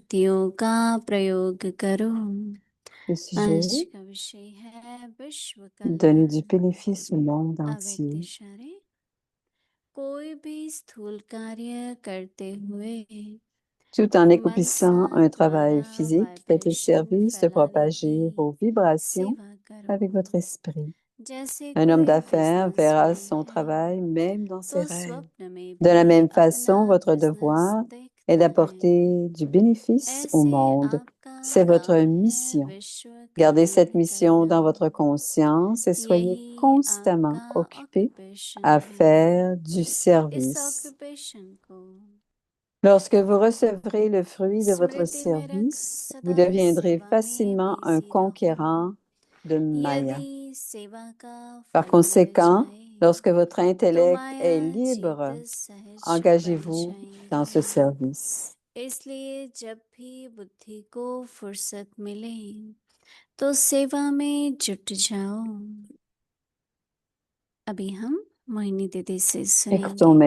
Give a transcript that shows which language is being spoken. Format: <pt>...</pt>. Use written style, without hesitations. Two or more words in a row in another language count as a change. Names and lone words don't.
<hi>शक्तियों का प्रयोग करो।</hi> <fr>Le sujet,</fr> <hi>आज का विषय है विश्व</hi> <fr>donner du</fr> <hi>कल्याण।</hi> <fr>bénéfice au monde entier.</fr> <hi>अव्यक्तिशरे कोई भी स्थूल कार्य करते हुए</hi> <fr>Tout en</fr> <hi>मनसा</hi> <fr>accomplissant un travail</fr> <hi>द्वारा</hi> <fr>physique, faites le</fr> <hi>वाइब्रेशन</hi> <fr>service de</fr> <hi>फैलाने की</hi> <fr>propager vos vibrations</fr> <hi>सेवा करो।</hi> <fr>avec votre esprit.</fr> <hi>जैसे</hi> <fr>Un homme</fr> <hi>कोई</hi> <fr>d'affaires verra</fr> <hi>बिजनेसमैन</hi> <fr>son</fr> <hi>है</hi> <fr>travail même dans ses</fr> <hi>तो</hi> <fr>rêves.</fr> <hi>स्वप्न में</hi> <fr>De la</fr> <hi>भी</hi> <fr>même</fr> <hi>अपना</hi> <fr>façon, votre</fr> <hi>बिजनेस</hi> <fr>devoir est</fr> <hi>देखता है।</hi> <fr>d'apporter du bénéfice au</fr> <hi>ऐसे</hi> <fr>monde.</fr> <hi>आपका</hi> <fr>C'est votre</fr> <hi>काम है</hi> <fr>mission.</fr> <hi>विश्व</hi> <fr>Gardez</fr> <hi>कल्याण</hi> <fr>cette mission</fr> <hi>करना।</hi> <fr>dans votre conscience et soyez</fr> <hi>यही</hi> <fr>constamment</fr> <hi>आपका</hi> <fr>occupés</fr> <hi>ऑक्यूपेशन</hi> <fr>à</fr> <hi>है।</hi> <fr>faire du</fr> <hi>इस</hi> <fr>service.</fr> <hi>ऑक्यूपेशन को</hi> <fr>Lorsque vous recevrez le fruit de votre</fr> <hi>स्मृति में रख</hi> <fr>service, vous</fr> <hi>सदा</hi> <fr>deviendrez</fr> <hi>सेवा में</hi> <fr>facilement un</fr> <hi>बिजी रहो।</hi> <fr>conquérant de Maya.</fr> <hi>यदि सेवा का</hi> <fr>Par</fr> <hi>फल मिल</hi> <fr>conséquent,</fr> <hi>जाए</hi> <fr>lorsque votre</fr> <hi>तो</hi> <fr>intellect est</fr> <hi>माया जीत</hi> <fr>libre,</fr> <hi>सहज बन</hi> <fr>engagez-vous dans ce</fr> <hi>जाएगी।</hi> <fr>service.</fr> <hi>इसलिए जब भी बुद्धि को फुर्सत मिले तो सेवा में जुट जाओ। अभी हम मोहिनी दीदी से</hi> <fr>Écoutons</fr> <hi>सुनेंगे।</hi>